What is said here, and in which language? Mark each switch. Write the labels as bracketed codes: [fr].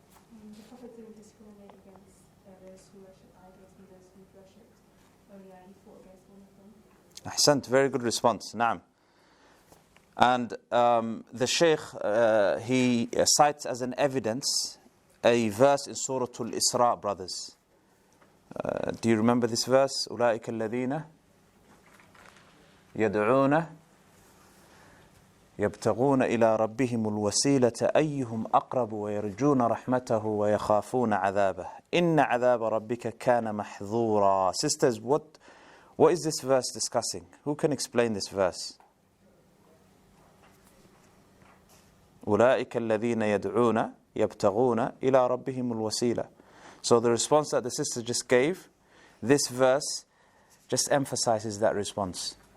[en] The Prophet didn't discriminate against those who worship idols and those who worship awliya. He fought against one of them. Ahsant, very good response. Naam. And the Shaykh, he cites as an evidence a verse in Surah Al-Isra, brothers. Do you remember this verse? [ar] أُولَٰئِكَ الَّذِينَ يَدْعُونَ يبتغون إلى ربهم الوسيلة أيهم أقرب ويرجون رحمته ويخافون عذابه إن عذاب ربك كان محذورا. [en] Sisters, what is this verse discussing? Who can explain this verse? [ar] أولئك الذين يدعون يبتغون إلى ربهم الوسيلة. [en] So the response that the sister just gave, this verse just emphasizes that response.